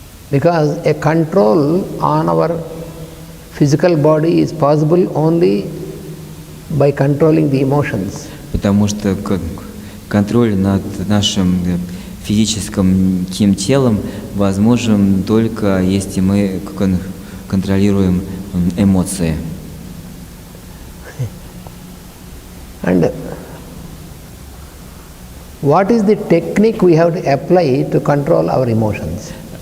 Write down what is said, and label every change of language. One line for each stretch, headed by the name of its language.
English: Because a control on our physical body is possible only by controlling the emotions.
Russian: Потому что контроль над нашим физическим телом возможен только если мы контролируем эмоции.
English: And what is the technique we have to apply to control our emotions?